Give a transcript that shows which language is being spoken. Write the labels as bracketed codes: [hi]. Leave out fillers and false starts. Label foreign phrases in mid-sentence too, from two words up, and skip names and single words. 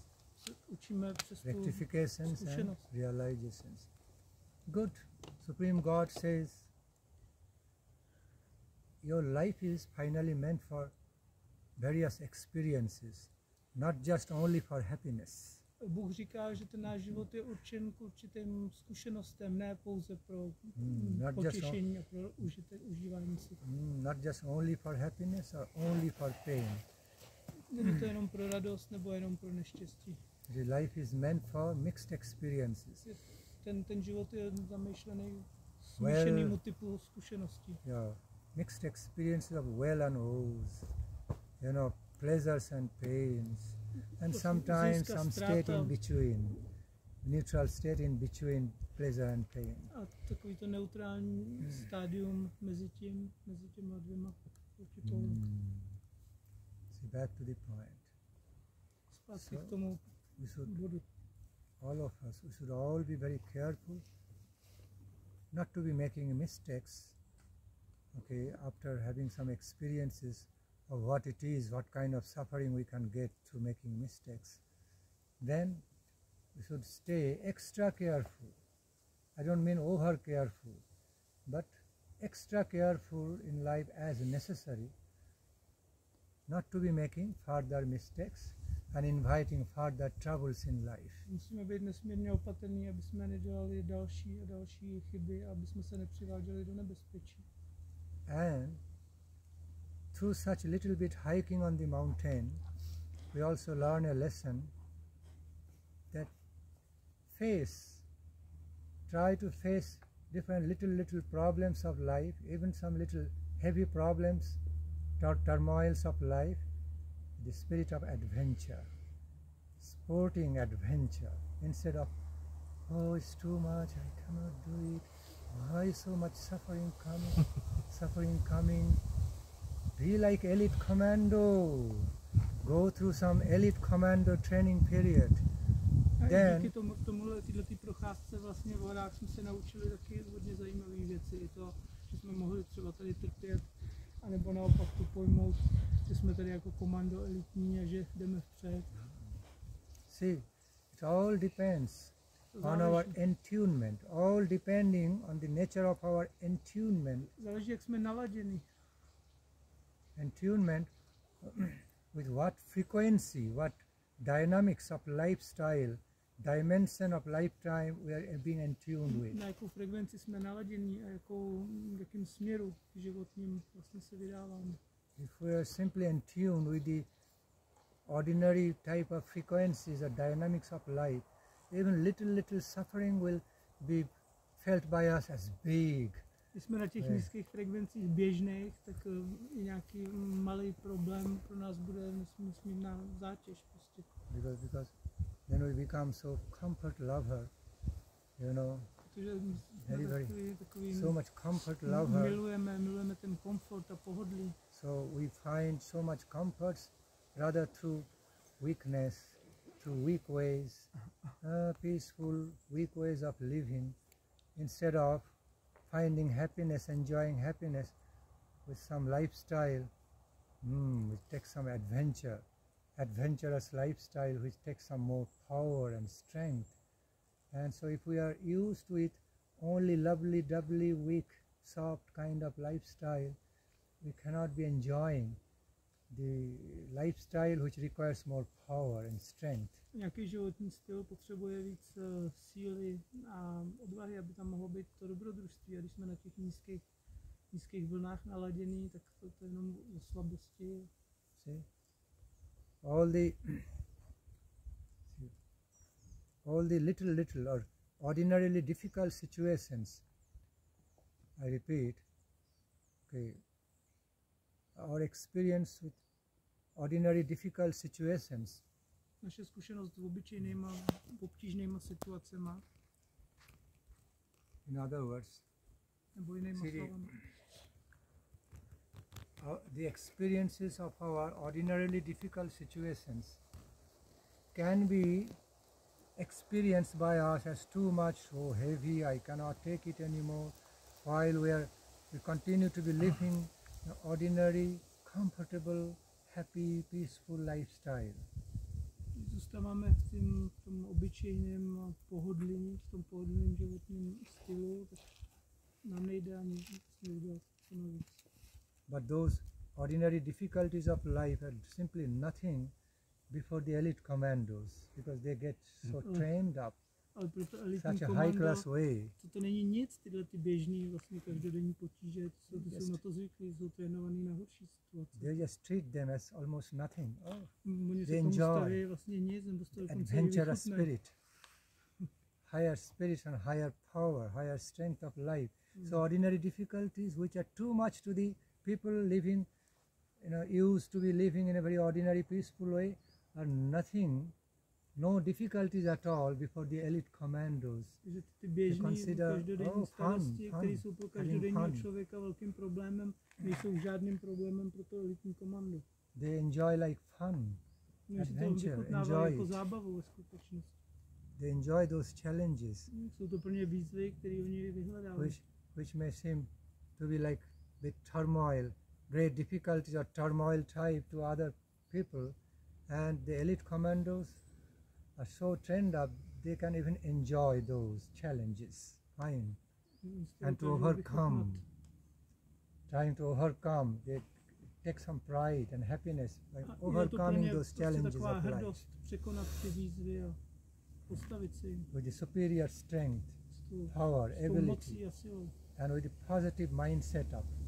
[cs] Učíme přes [en] rectifications and realizations. Good. Supreme God says, your life is finally meant for various experiences, not just only for happiness. [cs] Bůh říká, že ten náš život je určen k určitým zkušenostem, ne pouze pro potěšení a pro užívání si. [en] Not just only for happiness or only for pain. [cs] Není to jenom pro radost nebo jenom pro neštěstí. [en] The life is meant for mixed experiences. [cs] Ten život je zamýšlený smíšenýmu typu zkušeností. [en] Yeah, mixed experiences of well and woes, you know, pleasures and pains, and sometimes some state in between, neutral state in between pleasure and pain. [cs] A takový to neutrální stádium mezi těma dvěma určitou. [en] See, back to the point. [cs] Zpátky k tomu bodu. [en] All of us, we should all be very careful not to be making mistakes, okay, after having some experiences of what it is, what kind of suffering we can get through making mistakes. Then we should stay extra careful. I don't mean over careful, but extra careful in life as necessary, not to be making further mistakes and inviting further troubles in life. [cs] Musíme být nesmírně opatrní, aby jsme nedělali další a další chyby, aby jsme se nepřiváděli do nebezpečí. [en] And through such a little bit hiking on the mountain, we also learn a lesson that try to face different little problems of life, even some little heavy problems, turmoils of life, the spirit of adventure, sporting adventure, instead of, oh, it's too much, I cannot do it, why so much suffering coming, be like elite commando, go through some elite commando training period. Then, [cs] díky tomuhle procházce vlastně v horách jsme se naučili taky hodně zajímavé věci. I to, že jsme mohli třeba tady trpět, anebo naopak to pojmout, že jsme tady jako komando elitní a že jdeme vpřed. [en] See, it all depends on our entunement, all depending on the nature of our entunement. [cs] Záleží, jak jsme naladěni. [en] Entunement with what frequency, what dynamics of lifestyle, dimension of lifetime we are being entuned with. [cs] Na jakou frekvenci jsme naladěni a jakým směru životním vlastně se vydáváme. [en] If we are simply entuned with the ordinary type of frequencies or dynamics of life, even little suffering will be felt by us as big. [cs] Když jsme na těch nízkých frekvencích běžných, tak i nějaký malý problém pro nás bude nesmírná zátěž prostě. [en] Because then we become so comfort lover, you know, very so much comfort lover. [cs] Milujeme ten komfort a pohodlí. [en] So we find so much comforts rather through weakness, through weak ways, peaceful, weak ways of living, instead of finding happiness, enjoying happiness with some lifestyle, which takes some adventurous lifestyle, which takes some more power and strength. And so if we are used to it, only lovely, doubly weak, soft kind of lifestyle, we cannot be enjoying the lifestyle which requires more power and strength. [cs] Nějaký životní styl potřebuje víc síly a odvahy, aby tam mohlo být to dobrodružství. A když jsme na těch nízkých vlnách naladění, tak to je jenom o slabosti. [en] See? All the little or ordinarily difficult situations, I repeat, okay, our experience with ordinary difficult situations. [cs] Naše zkušenost s obyčejnýma, obtížnýma situacema. [en] In other words, [cs] nebo jinýma slovama. [en] The experiences of our ordinarily difficult situations can be experienced by us as too much, so heavy, I cannot take it anymore, while we continue to be living an ordinary, comfortable, happy, peaceful lifestyle. [cs] Zůstáváme v tom obyčejném pohodlí, v tom pohodlném životním stylu, tak nám nejde ani udělat co navíc. [en] But those ordinary difficulties of life are simply nothing before the elite commandos, because they get so trained up such a high class way. [cs] To není nic, tyhle ty běžný vlastně každodenní potíže, ty jsou na to zvyklí, jsou trénovaný na horší situace. [en] They just treat them as almost nothing. They enjoy [cs] vlastně nic, [en] adventurous spirit, higher spirit and higher power, higher strength of life. So ordinary difficulties which are too much to the people living, used to be living in a very ordinary, peaceful way, are nothing, no difficulties at all before the elite commandos. They consider, fun, [cs] které jsou pro každodenního člověka velkým problémem, nejsou žádným problémem pro to elitní komando. [en] They enjoy like fun, adventure, enjoy [cs] jako zábavu ve skutečnosti. [en] They enjoy those challenges, [cs] jsou to pro ně výzvy, které oni vyhledávají. [en] Which may seem to be like the turmoil, great difficulties or turmoil type to other people, and the elite commandos are so trained up they can even enjoy those challenges, fine, and to overcome, trying to overcome, they take some pride and happiness by overcoming those challenges of life with the superior strength, power, ability, and with the positive mindset up.